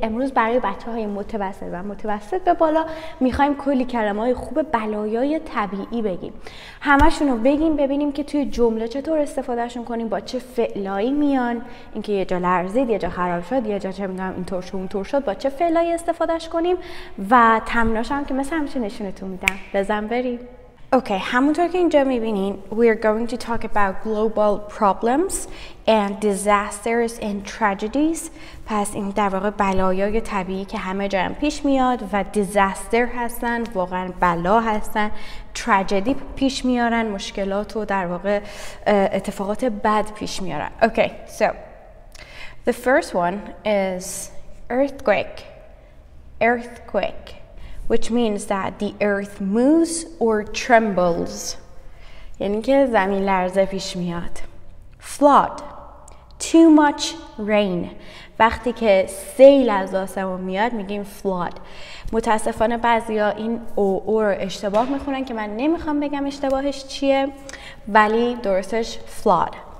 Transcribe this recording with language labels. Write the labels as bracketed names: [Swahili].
[Persian] امروز برای بچه‌های متوسط و متوسط به بالا میخوایم کلی کلمه‌های خوب بلایای طبیعی بگیم. همشون رو بگیم ببینیم که توی جمله چطور استفادهشون کنیم، با چه فعلایی میان، اینکه یه جا لرزید، یه جا خراب شد، یه جا چه می‌دونم اینطور شد اونطور شد، با چه فعلایی استفادهش کنیم و تمریناش هم که مثل همیشه نشونتون میدم. بزن بریم. [English] Okay, [Persian] همونطور که اینجا میبینین [English] we are going to talk about global problems and disasters and tragedies. [Persian] پس این در واقع بلایای طبیعی که همه جا هم پیش میاد و disaster هستن، واقعا بلا هستن. tragedy پیش میارن، مشکلات و در واقع اتفاقات بد پیش میارن. [English] Okay, so the first one is earthquake, which means that the earth moves or trembles. [Persian] یعنی که زمین لرزه پیش میاد. [English] Flood, too much rain. [Persian] وقتی که سیل از آسمون میاد میگیم flood. متاسفانه بعضیا این او رو اشتباه میخونن که من نمیخوام بگم اشتباهش چیه، ولی درستش flood.